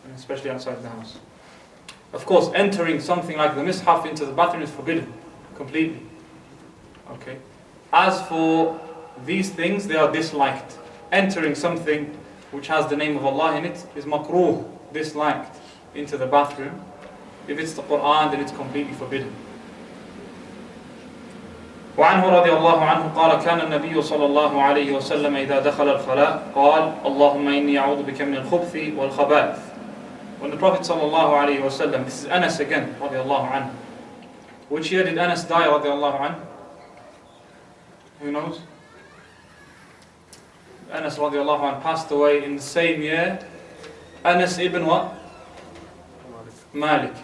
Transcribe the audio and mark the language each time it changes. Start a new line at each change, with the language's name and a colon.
English: Of course, entering something like the mishaf into the bathroom is forbidden, completely. Okay. As for these things, they are disliked. Entering something which has the name of Allah in it is makruh, disliked, into the bathroom. If it's the Quran, then it's completely forbidden.
Arabic: وعنه رضي الله عنه قال كان النبي صلى الله عليه وسلم إذا دخل الخلاء قال اللهم إني أعوذ بك من الخبث والخبائث.
English: When the Prophet
Arabic: صلى الله عليه وسلم,
English: this is Anas again
Arabic: رضي الله عنه.
English: Which year did Anas die
Arabic: رضي الله عنه?
English: Who knows? Anas
Arabic: رضي الله عنه
English: passed away in the same year. Anas ibn what? Malik.